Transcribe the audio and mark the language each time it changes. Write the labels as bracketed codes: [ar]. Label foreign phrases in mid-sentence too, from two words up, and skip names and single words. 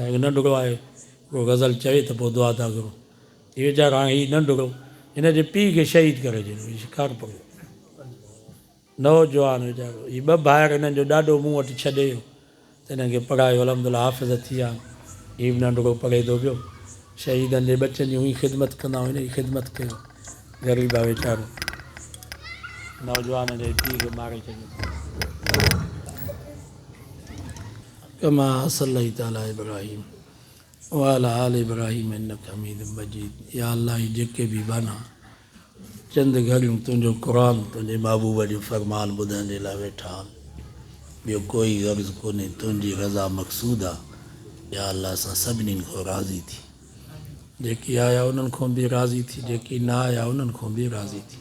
[sd] हिकु नंढिड़ो आहे, को गज़ल चवे त पोइ दुआ था करूं। हीउ वीचारो हाणे हीउ नंढिड़ो, हिनजे पीउ खे शहीद करे छॾियो, हीउ शिकार पढ़ियो, नौजवान वीचारो। हीउ 2 भाइर हिननि जो ॾाढो मूं वटि छॾे वियो, त हिननि खे पढ़ायो, अल्हम्दुलिल्लाह हाफ़िज़ थी विया। हीउ बि नंढिड़ो पढ़े थो पियो। शहीदनि जे बचनि जी हुई ख़िदमत कंदा आहियूं, हिन जी ख़िदमत कयो। ग़रीब आहे वीचारो, नौजवान जे पीउ खे मारे छॾियो। [ar] كما صليت على إبراهيم وعلى آل إبراهيم إنك حميد مجيد. [sd] या अल्लाह, जेके बि बाना चंद घड़ियूं तुंहिंजो क़ुर, तुंहिंजे महबूब जो फ़रमान ॿुधण जे लाइ वेठा आहिनि, ॿियो कोई गर्ज़ कोन्हे, तुंहिंजी रज़ा मक़सूद आहे। या अल्लाह असां सभिनीनि खां राज़ी थी। जेकी आया उन्हनि खां बि राज़ी थी, जेकी न आया उन्हनि खां बि राज़ी थी।